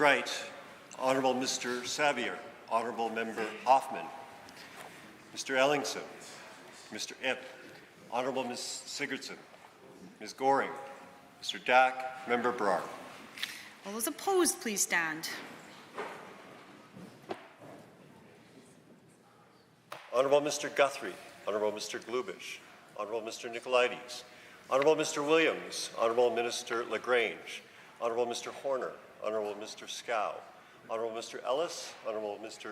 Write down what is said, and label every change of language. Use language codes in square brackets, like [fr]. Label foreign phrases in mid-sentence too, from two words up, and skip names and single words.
[en] Wright, Honourable Mr. Sabier, Honourable Member Hoffman, Mr. Ellingson, Mr. Ip, Honourable Ms. Sigurdsson, Ms. Goring, Mr. Dack, Member Brar. All those opposed, please stand. Honourable Mr. Guthrie, Honourable Mr. Glubish, Honourable Mr. Nicolaides, Honourable Mr. Williams, Honourable Minister LaGrange, Honourable Mr. Horner, Honourable Mr. Scow, Honourable Mr. Ellis, Honourable Mr.